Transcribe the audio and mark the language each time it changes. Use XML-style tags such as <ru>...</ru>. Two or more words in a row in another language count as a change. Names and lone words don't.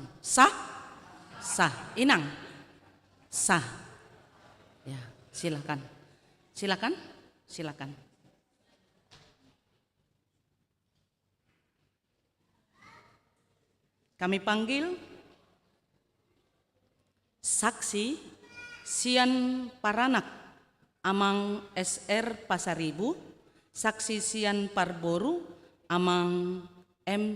<id>Sah, sah. Inang, sah. Ya, silakan, silakan, silakan. Kami panggil saksi</id> <bbc>Sian Paranak</bbc> <id>Amang SR Pasaribu, saksi</id> <bbc>Sian Parboru</bbc> <id>Amang M.</id>